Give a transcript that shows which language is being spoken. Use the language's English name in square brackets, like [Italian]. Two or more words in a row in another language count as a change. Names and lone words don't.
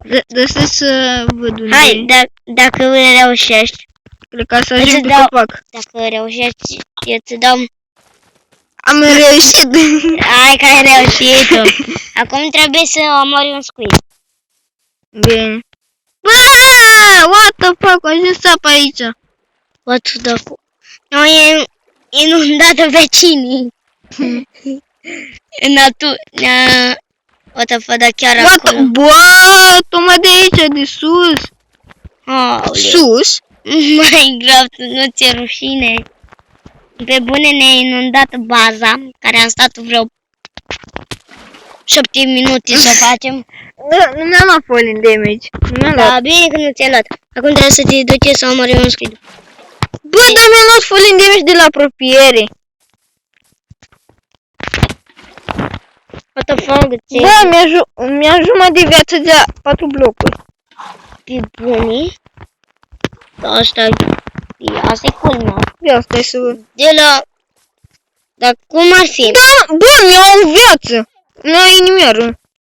[Romanian] Dă să văd unde Hai, e. dacă reușești. Cred că să Îți ajung pe dau- copac. Dacă reușești, eu îți dau... Am reușit. Hai că ai reușit tu. Acum trebuie să omori un squid. Bine. Bă, [English] what the fuck, [Romanian] a ajuns apa aici. [English] What the fuck? [Romanian] Nu e inundată vecinii. [English] What the fuck, [Romanian] dar chiar [English] What the... [Romanian] acolo. Bă, tocmai de aici, de sus. Aoleu. Sus? Mai grav, nu ți-e rușine. Pe bune ne-a inundat baza, care am stat vreo 7 minute să o facem. Da, nu mi-am luat [English] falling damage. [Romanian] Nu mi-am luat. Da, bine că nu ți-ai luat. Acum trebuie să te duci să omori un squid. Bă, dar mi-am luat [English] falling damage [Romanian] de la apropiere. [English] What the fuck, [Romanian] ți Bă, mi-a jumătate de viață de 4 blocuri. pe bune? Asta e culmea. Ia stai să văd. De la... Dar cum ar fi? Da, bă, mi-au o viață. Mi-au inimioară.